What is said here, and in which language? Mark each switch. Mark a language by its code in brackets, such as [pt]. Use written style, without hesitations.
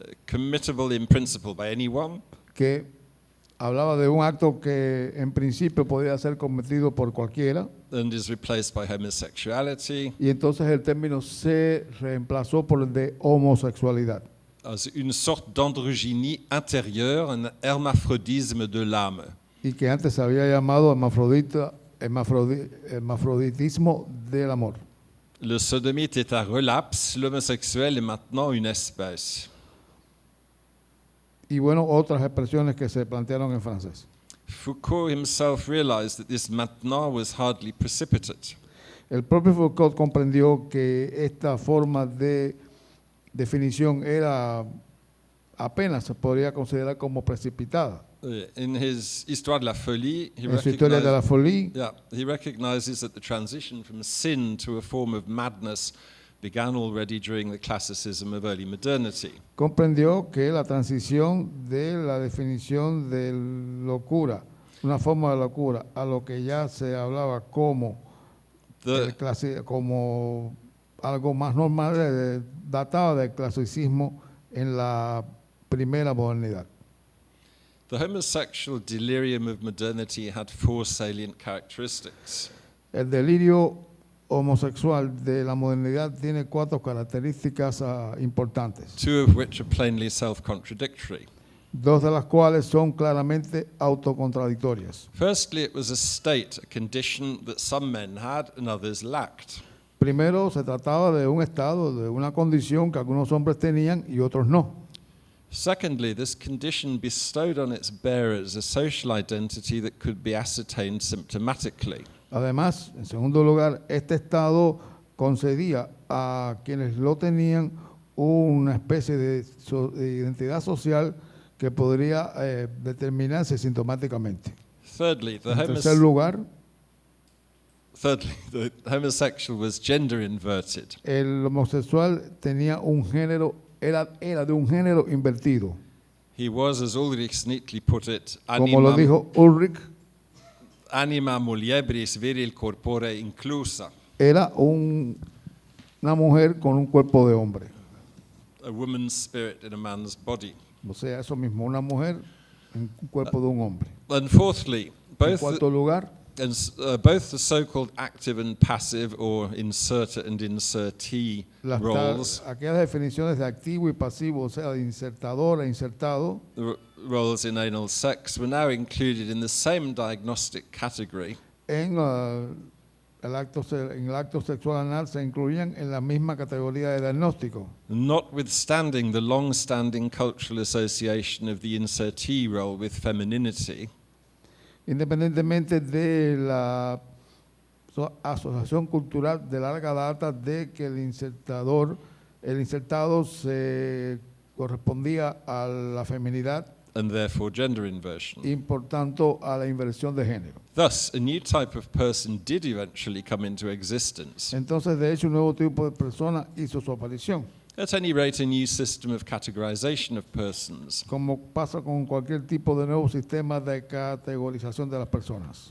[en] committable in principle by anyone, [es] que hablaba de un acto que en principio podía ser cometido por cualquiera, [en] and is replaced by homosexuality [es] y entonces el término se reemplazó por el de homosexualidad, [fr] as une sorte d'androgynie intérieure, un hermaphrodisme de l'âme. [es] y que antes se había llamado hermafroditismo del amor. [fr] Le sodomite est un relapse, l'homosexuel est maintenant une espèce. [es] Y bueno, otras expresiones que se plantearon en francés. [en] Foucault himself realized that this maintenant was hardly precipitate. [es] El propio Foucault comprendió que esta forma de definición era apenas se podría considerar como precipitada. [en] In his Histoire de la folie, [es] En su historia de la folie, [en] he recognizes that the transition from sin to a form of madness began already during the classicism of early modernity. [es] comprendió que la transición de la definición de locura, una forma de locura, a lo que ya se hablaba como, como algo más normal, databa del clasicismo en la primera modernidad. [en] The homosexual delirium of modernity had 4 salient characteristics. [es] El delirio homosexual de la modernidad tiene 4 características importantes, [en] 2 of which are plainly self-contradictory. [es] 2 de las cuales son claramente autocontradictorias. [en] Firstly, it was a state, a condition that some men had and others lacked. [es] Primero, se trataba de un estado, de una condición que algunos hombres tenían y otros no. [en] Secondly, this condition bestowed on its bearers a social identity that could be ascertained symptomatically. [es] Además, en segundo lugar, este estado concedía a quienes lo tenían una especie de identidad social que podría determinarse sintomáticamente. [en] Thirdly, [es] En tercer lugar, [en] the homosexual was gender inverted. [es] el homosexual tenía un género, era de un género invertido. [en] He was, as Ulrich neatly put it, [es] Como lo dijo Ulrich, [la] anima muliebris viril corpore inclusa, [es] era una mujer con un cuerpo de hombre. [en] a woman's spirit in a man's body. [es] O sea, eso mismo, una mujer en un cuerpo de un hombre. [en] And fourthly, [es] En cuarto lugar, [en] both the so-called active and passive, or inserter and insertee roles, [es] aquellas definiciones de activo y pasivo, o sea, de insertador e insertado, [en] roles in anal sex, were now included in the same diagnostic category, [es] en el acto sexual anal se incluían en la misma categoría de diagnóstico, [en] notwithstanding the long-standing cultural association of the insertee role with femininity. [es] independientemente de la asociación cultural de larga data de que el insertador el insertado se correspondía a la feminidad [en] and therefore gender inversion. [es] y por tanto a la inversión de género. [en] Thus, a new type of person did eventually come into existence. [es] Entonces, de hecho, un nuevo tipo de persona hizo su aparición. [en] At any rate, a new system of categorization of persons. [es] Como pasa con cualquier tipo de nuevo sistema de categorización de las personas.